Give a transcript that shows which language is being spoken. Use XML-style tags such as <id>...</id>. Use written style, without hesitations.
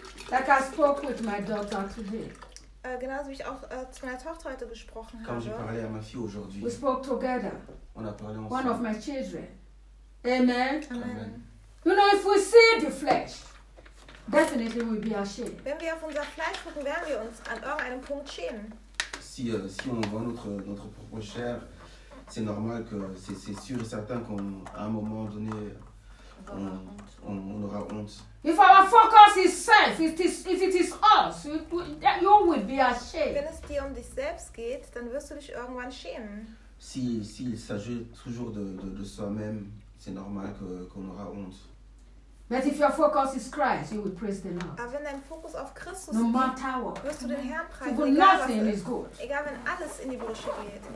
<en>Like I spoke with my daughter today.</en> <de>Genauso wie ich auch zu meiner Tochter heute gesprochen habe.</de> <fr>J'ai parlé à ma fille aujourd'hui.</fr> <en>We spoke together.</en> <fr>On a parlé ensemble.</fr> <en>One of my children. Amen. Amen. You know, if we see the flesh, definitely we'll be ashamed.</en> <de>Wenn wir auf unser Fleisch gucken, werden wir uns an irgendeinem Punkt schämen.</de> <fr>Si on voit notre propre chair, c'est normal que c'est sûr et certain qu'à un moment donné, on aura honte.</fr> <en>If our focus is self, if it is us, you will be ashamed.</en> <de>Wenn es dir um dich selbst geht, dann wirst du dich irgendwann schämen.</de> <fr>Si il s'agit toujours de soi-même. C'est normal qu'on aura honte.</fr> <en>But if your focus is Christ, you will praise the Lord.</en> <de>Aber wenn dein Fokus auf Christus</de> <en>no matter what.</en> <de>Wirst du den Herrn preisen.</de> <en>Even nothing is good.</en> <de>Egal wenn alles in die Brüche geht.</de>